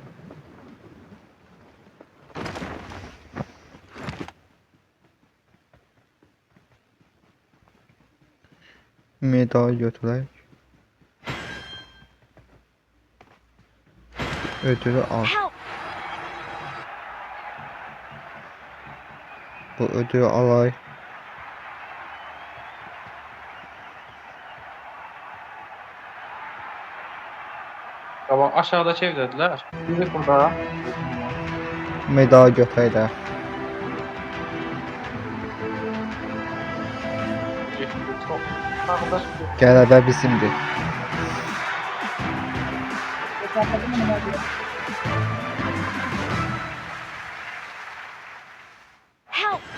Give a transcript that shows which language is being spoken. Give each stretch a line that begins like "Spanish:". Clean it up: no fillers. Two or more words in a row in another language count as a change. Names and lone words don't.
Azerbaijani: Medal götürək.
Turkish: Ödülü al.
English: Help!
Turkish: Bu ödülü alay.
Azerbaijani: Tamam, aşağıdaki evdədirlər. Biri burada. Medal götürək də.
Turkish: Arkadaş
Azerbaijani: Qələbə bizimdir.
English: Help!